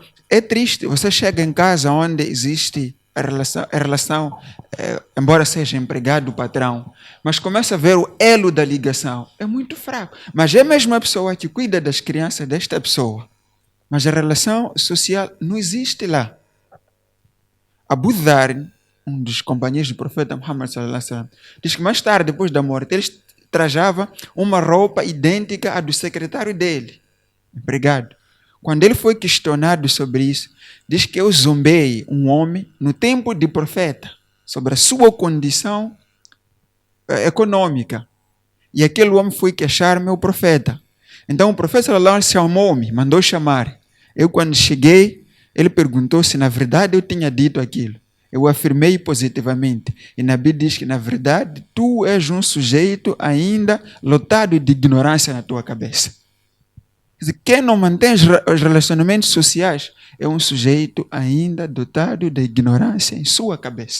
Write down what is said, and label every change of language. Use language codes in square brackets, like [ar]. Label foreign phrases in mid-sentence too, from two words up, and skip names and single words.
[pt] É triste, você chega em casa onde existe a relação embora seja empregado, patrão, mas começa a ver o elo da ligação. É muito fraco. Mas é a mesma pessoa que cuida das crianças desta pessoa. Mas a relação social não existe lá. Abu Dhar, um dos companheiros do profeta Muhammad [ar] صلى الله عليه وسلم, [pt] diz que mais tarde, depois da morte, ele trajava uma roupa idêntica à do secretário dele, empregado. Quando ele foi questionado sobre isso, diz que eu zombei um homem no tempo de profeta sobre a sua condição econômica. E aquele homem foi queixar-me ao profeta. Então o profeta [ar] صلى الله عليه وسلم [pt] chamou-me, mandou chamar. Eu quando cheguei, ele perguntou se na verdade eu tinha dito aquilo. Eu afirmei positivamente. E Nabi diz que na verdade tu és um sujeito ainda lotado de ignorância na tua cabeça. Quer dizer, quem não mantém os relacionamentos sociais é um sujeito ainda dotado de ignorância em sua cabeça.